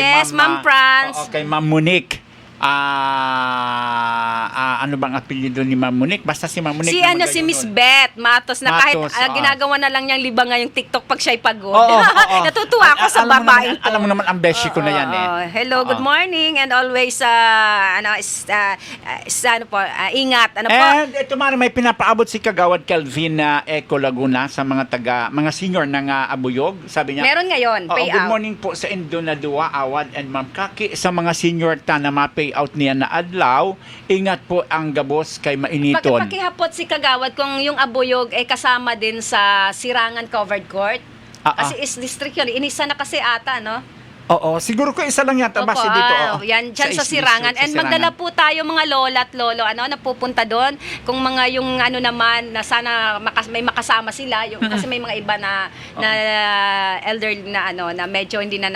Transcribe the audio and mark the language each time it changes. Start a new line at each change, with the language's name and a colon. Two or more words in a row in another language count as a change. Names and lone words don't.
English: Yes, Ma'am Franz.
Filipino: kay Ma'am Monique. Ano bang apelyido ni Ma'am Monique? Basta si Ma'am Monique. Si Miss Beth Matos na kahit Matos, ginagawa na lang niyang libang ngayong TikTok pag siya'y pagod. Oo. Natutuwa ako sa Alam mo babaeng naman, alam mo naman ang beshi ko na yan
English: Hello, good morning, and always ingat.
Filipino: And ito Mari, may pinapaabot si Kagawad Kelvin Eco Laguna sa mga senior ng Abuyog. Sabi niya, Meron ngayon, payout.
English: Good morning po sa Indonadua, Awad and Ma'am Kaki.
Waray: Sa mga senior na ma-payout niya na adlaw, ingat po ang gabos kay mainiton.
Filipino: Pakihapot si Kagawad kung yung Abuyog ay kasama din sa Sirangan Covered Court. Kasi is district yun. Inisa na kasi ata, Oo, siguro ko isa lang yata base dito. Yan, dyan sa East Sirangan. District, And sa magdala Sirangan. po tayo mga lola at lolo, napupunta doon. Kung mga yung naman, na sana may makasama sila. Kasi may mga iba na elderly na na medyo hindi na